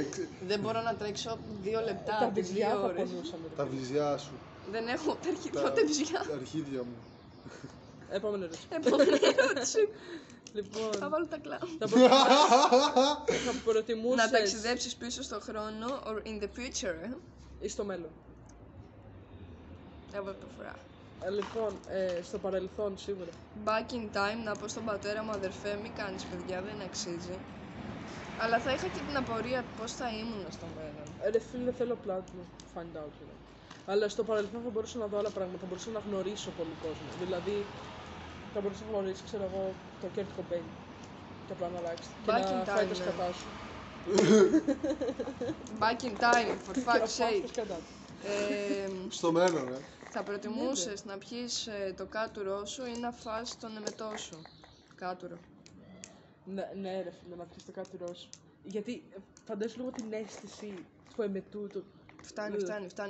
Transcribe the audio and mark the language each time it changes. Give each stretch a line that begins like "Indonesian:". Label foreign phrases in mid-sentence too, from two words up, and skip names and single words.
Greek: Δεν μπορώ να τρέξω 2 λεπτά. Τα τις βυζιά 2 θα ώρες. πονούσαμε. Τα βυζιά σου. Δεν έχω τα αρχίδια, Τα ούτε βυζιά. τα αρχίδια μου. Επόμενη ερώτηση. Επόμενη ερώτηση. Λοιπόν, Θα βάλω τα κλάου. θα προτιμούσες Να ταξιδέψεις πίσω στον χρόνο
English: or in the future,
Greek: ή στο μέλλον. Εγώ το φορά. Λοιπόν, στο παρελθόν σίγουρα.
English: Back in time,
Greek: να πω στον πατέρα μου, αδερφέ, μη κάνεις παιδιά, δεν αξίζει. Αλλά θα είχα και την απορία πώς θα ήμουν στο μέλλον. Ρε φίλε, θέλω απλά να
English: find out.
Greek: Αλλά στο παρελθόν θα μπορούσα να δω άλλα πράγματα, θα μπορούσα να γνωρίσω πολύ κόσμο. Δηλαδή, θα μπορούσα να γνωρίσω, ξέρω εγώ, το Kurt Cobain. Και απλά να αλλάξει. Και
English: Back
Greek: να
English: in
Greek: φάει
English: time,
Greek: τα ναι. σκατά σου.
English: Back in time, for
Greek: Και να
English: fuck's
Greek: φας τα
English: sake.
Greek: σκατά του. Στο μέλλον, Θα προτιμούσες να πιείς το κάτουρό σου ή να φας τον εμετό σου. Κάτουρο. Ναι, ρε φίλε, να πιεις το κάτουρό σου. Γιατί φαντάζομαι λίγο την αίσθηση του εμετού. Φτάνει.